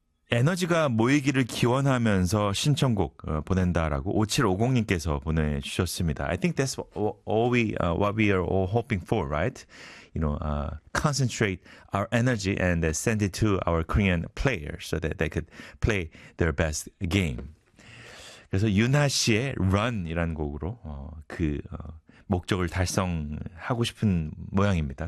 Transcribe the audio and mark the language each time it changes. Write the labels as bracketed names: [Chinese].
[Korean] 에너지가 모이기를 기원하면서 신청곡 보낸다라고 5750님께서 보내주셨습니다. [English] I think that's what we are all hoping for, right? You know, concentrate our energy and send it to our Korean players so that they could play their best game. [Korean] 그래서 윤하 씨의 Run이라는 곡으로 목적을 달성하고 싶은 모양입니다.